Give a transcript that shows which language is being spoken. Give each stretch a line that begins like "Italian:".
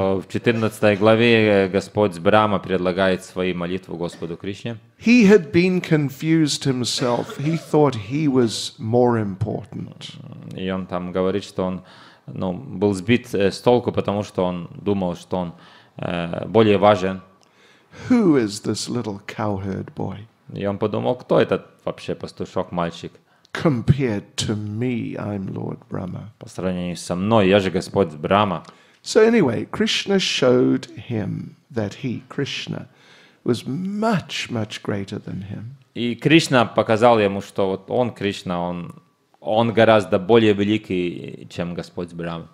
Russian: то в 14 главе Господь Брахма предлагает свои молитвы Господу Кришне.
English: He had been confused himself. He thought he was more important.
Russian: И он там говорит, что он был сбит с толку, потому что он думал, что он более важен.
English: Who is this little cowherd boy?
Russian: И он подумал: кто этот вообще пастушок-мальчик?
English: Compared to me, I'm Lord Brahma.
Russian: По сравнению со мной, я же Господь Брахма.
English: So anyway, Krishna showed him that he, Krishna, was much, much greater than him.
Russian: И Кришна показал ему, что он, Кришна, он гораздо более великий, чем Господь Брахма.